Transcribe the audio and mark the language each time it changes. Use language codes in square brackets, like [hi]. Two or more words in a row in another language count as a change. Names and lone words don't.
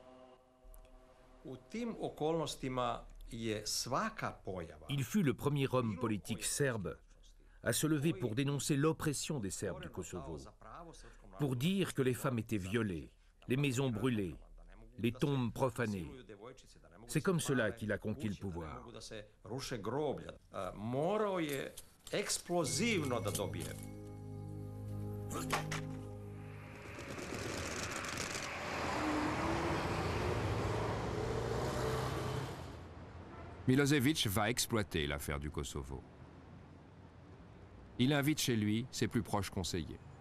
[fr] Il fut le premier homme politique serbe à se lever pour dénoncer l'oppression des Serbes du Kosovo, pour dire que les femmes étaient violées, les maisons brûlées, les tombes profanées. C'est comme cela qu'il a conquis le pouvoir. [sr] Eksplozivno da dobije. [fr] Milosevic va exploiter l'affaire du Kosovo. Il invite chez lui ses plus proches conseillers.